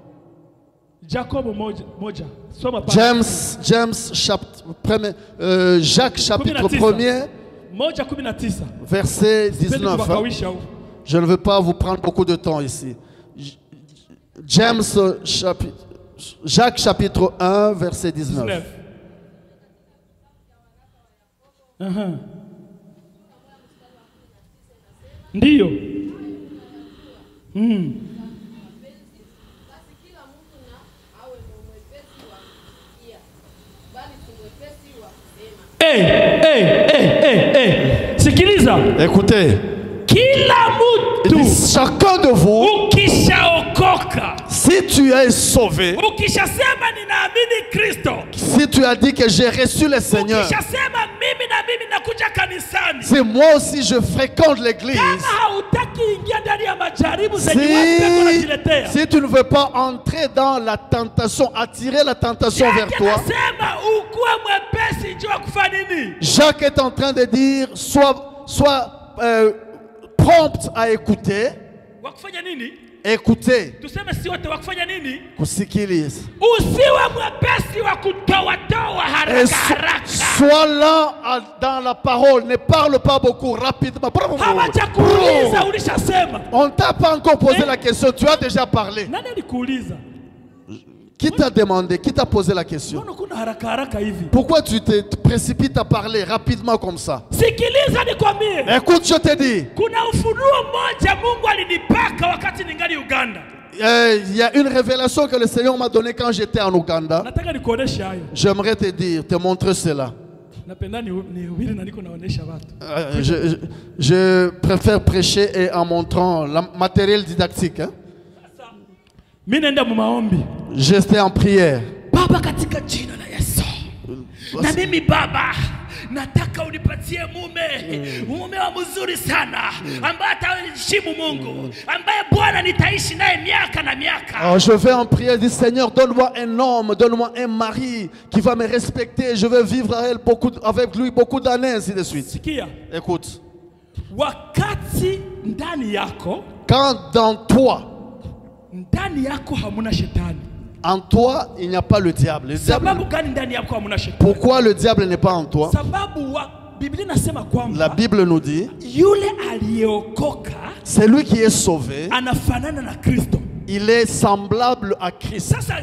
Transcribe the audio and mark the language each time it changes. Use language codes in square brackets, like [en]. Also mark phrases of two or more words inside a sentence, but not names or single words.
[fr] Jacques chapitre 1er, verset 19. Je ne veux pas vous prendre beaucoup de temps ici. Jacques chapitre 1, verset 19. [sw] Ndiyo. Sikiliza. [fr] Écoutez. Chacun de vous, si tu es sauvé, si tu as dit que j'ai reçu le Seigneur, si moi aussi je fréquente l'église, si tu ne veux pas entrer dans la tentation, attirer la tentation vers toi, Jacques est en train de dire, sois prompt à écouter, Écoutez. [sw] Tuseme si wote wakufanya nini? Kusikiliza. Usiwe mwepesi wa kutoa haraka haraka. [fr] Sois lent dans la parole, ne parle pas beaucoup, rapidement. [sw] Hawajakuuliza ulishasema. [fr] On t'a pas encore posé la question, tu as déjà parlé. [sw] Nani alikuuliza? [fr] Qui t'a demandé, qui t'a posé la question? [sw] Mbona kuna haraka haraka hivi? [fr] Pourquoi tu te précipites à parler rapidement comme ça? [sw] Sikiliza nikwambie. [fr] Écoute, je te dis. [sw] Kuna ufunuo mmoja Mungu alinipaka wakati ningali Uganda. [fr] Il y a une révélation que le Seigneur m'a donnée quand j'étais en Ouganda. [sw] Nataka nikuoneshe hayo. [fr] J'aimerais te dire, te montrer cela. [sw] Napenda nihubiri na niko naonesha watu. [fr] Je préfère prêcher et en montrant le matériel didactique. Hein? J'étais en prière. [sw] Baba katika jina la Yesu. Na mimi Baba nataka unipatie mume wa mzuri sana ambaye ataheshimu Mungu, ambaye Bwana nitaishi naye miaka na miaka. [fr] Alors je vais en prière, dis Seigneur, donne-moi un homme, donne-moi un mari qui va me respecter, je vais vivre avec lui beaucoup d'années, ainsi de suite. [sw] Sikia. [fr] Écoute. [sw] Wakati ndani yako, [fr] quand dans toi, [sw] ndani yako hamuna shetani. [fr] En toi, il n'y a pas le diable. Pourquoi le diable n'est pas en toi? La Bible nous dit, c'est lui qui est sauvé. Il est semblable à Christ.